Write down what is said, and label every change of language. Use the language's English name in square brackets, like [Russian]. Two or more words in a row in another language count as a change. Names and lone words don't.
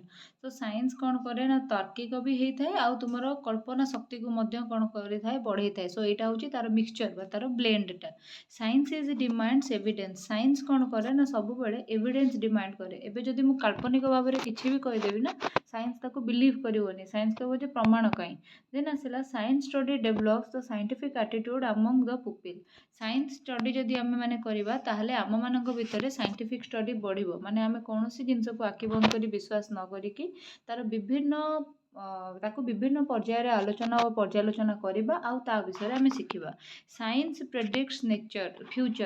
[Odia] ତ ସାଇନ୍ସ କ'ଣ କରେ ନା ତାର୍କିକ ବି ହେଇଥାଏ, ଆଉ ତୁମର କଳ୍ପନା ଶକ୍ତିକୁ ମଧ୍ୟ କ'ଣ କରିଥାଏ, ବଢ଼େଇଥାଏ। ସୋ ଏଇଟା ହେଉଛି ତାର ମିକ୍ସଚର ବା ତାର ବ୍ଲେଣ୍ଡଟା। [English] Science is demands evidence. [Odia] ସାଇନ୍ସ କ'ଣ କରେ ନା ସବୁବେଳେ [English] evidence demand [Odia] କରେ। ଏବେ ଯଦି ମୁଁ କାଳ୍ପନିକ ଭାବରେ କିଛି ବି କହିଦେବି ନା, ସାଇନ୍ସ ତାକୁ ବିଲିଭ୍ କରିବନି, ସାଇନ୍ସ କହିବ ଯେ ପ୍ରମାଣ କାହିଁ। [English] then ଆସିଲା science study develops the scientific attitude among the pupil. science study [Odia] ଯଦି ଆମେ ମାନେ କରିବା ତାହେଲେ ଆମମାନଙ୍କ ଭିତରେ [English] scientific study [Odia] ବଢ଼ିବ, ମାନେ ଆମେ କୌଣସି ଜିନିଷକୁ ଆଖି ବନ୍ଦ କରି ବିଶ୍ୱାସ ନ କରିକି ତାର ବିଭିନ୍ନ ତାକୁ ବିଭିନ୍ନ ପର୍ଯ୍ୟାୟରେ ଆଲୋଚନା ଓ ପର୍ଯ୍ୟାଲୋଚନା କରିବା ଆଉ ତା ବିଷୟରେ ଆମେ ଶିଖିବା। [English] Science predicts nature future.